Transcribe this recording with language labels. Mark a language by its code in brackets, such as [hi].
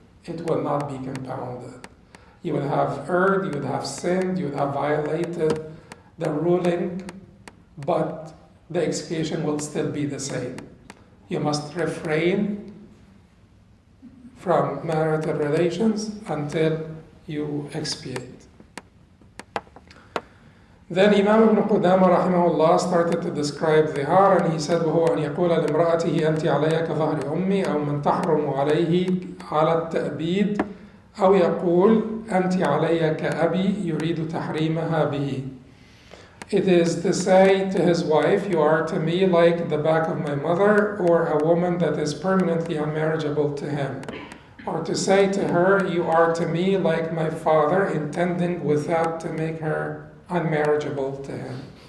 [en] It will not be compounded. You would have erred, you would have sinned, you would have violated the ruling, but the expiation will still be the same. You must refrain from marital relations until you expiate. Then Imam Ibn Qudamah rahimahullah started to describe Zihar, and he said, [ar] وهو أن يقول لامرأته أنت علي كظهر أمي أو من تحرم عليه على التأبيد أو يقول أنت علي كأبي يريد تحريمها به. [en] It is to say to his wife, you are to me like the back of my mother, or a woman that is permanently unmarriageable to him. Or to say to her, you are to me like my father, intending with that to make her unmarriageable to him.